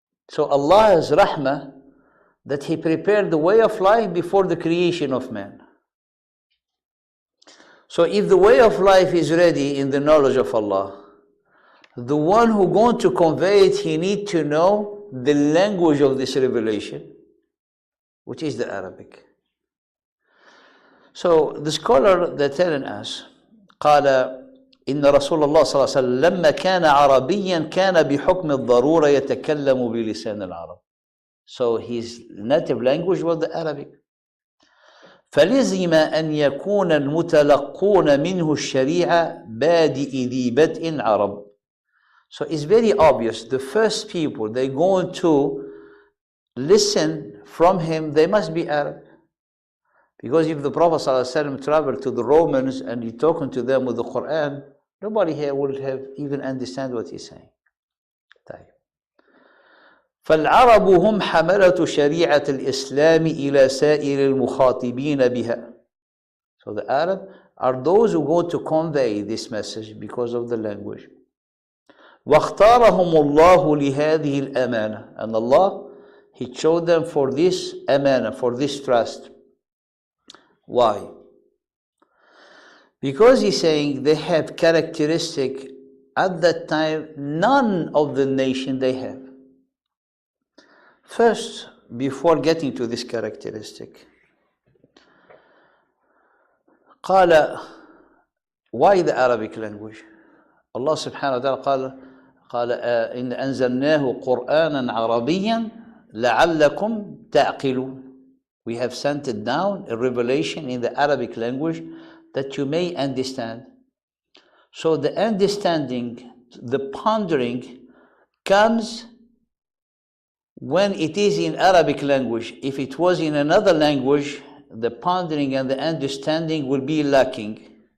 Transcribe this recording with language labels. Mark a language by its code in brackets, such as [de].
[en] So Allah has rahmah that He prepared the way of life before the creation of man. So if the way of life is ready in the knowledge of Allah, the one who going to convey it, he need to know the language of this revelation, which is the Arabic. So the scholar, they're telling us, [ar] قال إن رسول الله صلى الله عليه وسلم لما كان عربيا كان بحكم الضرورة يتكلم بلسان العرب. [en] So his native language was the Arabic. [ar] فلزم أن يكون المتلقون منه الشريعة بادئ ذي بدء عرب. [en] So it's very obvious, the first people they're going to listen from him, they must be Arab. Because if the Prophet ﷺ traveled to the Romans and he talking to them with the Quran, nobody here would have even understand what he's saying. [ar] طيب. فالعرب هم حملة شريعة الإسلام إلى سائر المخاطبين بها. [en] So the Arab are those who go to convey this message because of the language. [ar] واختارهم الله لهذه الأمانة. [en] And Allah, He chose them for this amana, for this trust. Why? Because He's saying they have characteristic at that time none of the nation they have. First, before getting to this characteristic, قال, why the Arabic language? [ar] Allah subhanahu wa ta'ala قال إن أنزلناه قرآنا عربيا لعلكم تعقلون. [en] We have sent it down, a revelation in the Arabic language that you may understand. So the understanding, the pondering comes when it is in Arabic language. If it was in another language, the pondering and the understanding will be lacking.